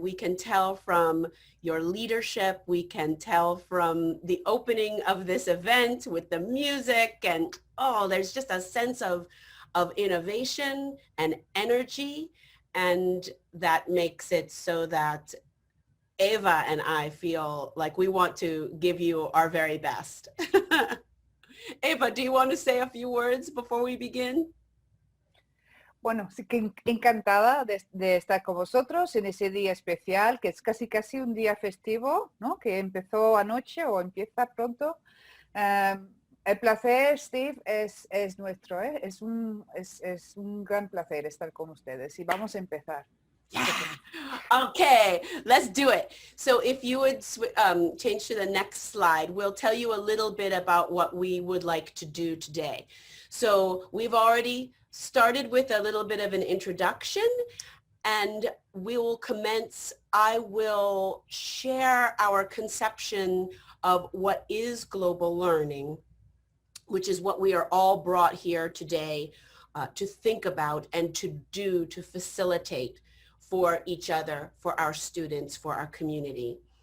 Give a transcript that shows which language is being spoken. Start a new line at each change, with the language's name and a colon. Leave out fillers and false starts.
English: We can tell from your leadership. We can tell from the opening of this event with the music, and there's just a sense of innovation and energy, and that makes it so that Eva and I feel like we want to give you our very best. Eva, do you want to say a few words before we begin?
Spanish: Bueno, sí que encantada de estar con vosotros en ese día especial, que es casi un día festivo, ¿no? Que empezó anoche o empieza pronto. El placer, Steve, es nuestro, ¿eh? Es un gran placer estar con ustedes y vamos a empezar.
English: Yeah. Okay, let's do it. So if you would change to the next slide, we'll tell you a little bit about what we would like to do today. So we've already started with a little bit of an introduction, and we will commence. I will share our conception of what is global learning, which is what we are all brought here today to think about and to do, to facilitate for each other, for our students, for our community.